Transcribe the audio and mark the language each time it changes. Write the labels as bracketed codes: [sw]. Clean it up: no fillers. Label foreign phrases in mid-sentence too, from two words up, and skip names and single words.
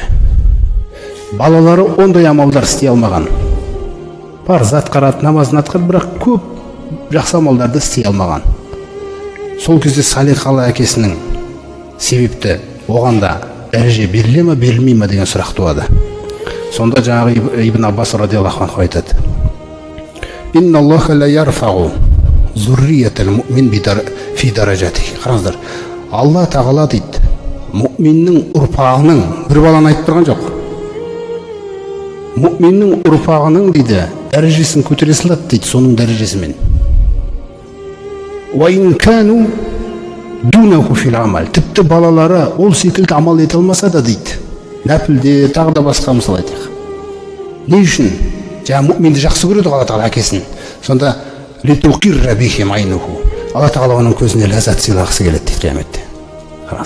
[kk] Балалары ондай амалдар істей алмаған. Парыз атқарады, намазын атқарады, бірақ көп жақсы амалдарды істей алмаған. Сол кезде салиқалы әкесінің себепті оған да дәреже беріле ме, берілмей ме деген сұрақ туады. Сонда жаңағы Ибн Аббас [ar] رضي الله عنه айтады: «إن الله لا يرفع ذرية المؤمن في درجته». [kk] Қараңыздар, Алла Тағала дейді, мұъминнің ұрпағының, бір баланы айтып тұрған жоқ. Мұъминнің ұрпағының дейді, дәрежесін көтере салады дейді, соның дәрежесімен. [ar] وإن كانوا دونه في العمل. [kk] Тіпті балалары ол секілді амал ете алмаса да дейді, нәпілде тағы да басқа мысал айтайық. Не үшін? Жаңа мұъминді жақсы көреді Алла Тағала әкесін. Сонда [ar] لتقر بهم عينه. [kk] Алла Тағала оның көзіне ләззат сыйлағысы келеді дейді қияметте. Қараңыз.